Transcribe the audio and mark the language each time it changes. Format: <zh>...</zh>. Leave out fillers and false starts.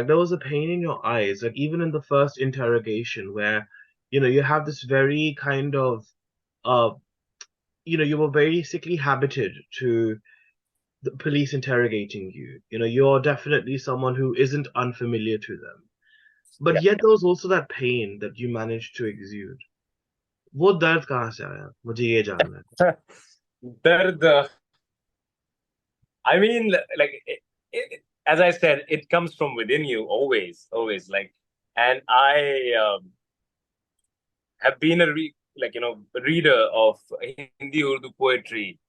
<en>Like there was a pain in your eyes, like even in the first interrogation, where you have this very kind of uh, you were basically habited to the police interrogating you. You're definitely someone who isn't unfamiliar to them. But Yeah. yet there was also that pain that you managed to exude.</en> <hi>वो दर्द कहाँ से आया मुझे ये जानना है.</hi> <en>Dard, I mean, like as I said, it comes from within you always, always. Like, and I have been a reader of Hindi Urdu poetry</en>